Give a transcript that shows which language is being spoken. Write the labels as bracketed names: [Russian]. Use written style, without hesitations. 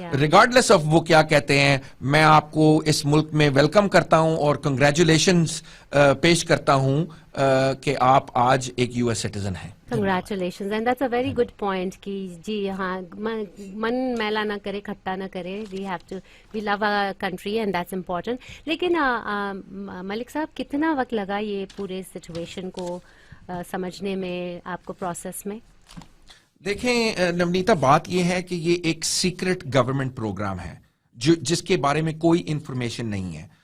[Urdu] Regardless of وہ کیا کہتے ہیں, میں آپ کو اس ملک میں ویلکم کرتا ہوں اور کنگریچولیشنز پیش کرتا ہوں کہ آپ آج ایک یو ایس سٹیزن ہیں. [English] Congratulations, and that's a very good point [Urdu] کہ جی ہاں, من میلا نہ کرے, کھٹا نہ کرے. [English] we love our country and that's important. [Urdu] لیکن ملک صاحب, کتنا وقت لگا یہ پورے سچویشن کو سمجھنے میں آپ کو پروسیس میں؟ دیکھیں نونیتا, بات یہ ہے کہ یہ ایک سیکرٹ گورنمنٹ پروگرام ہے جس کے بارے میں کوئی انفارمیشن نہیں ہے.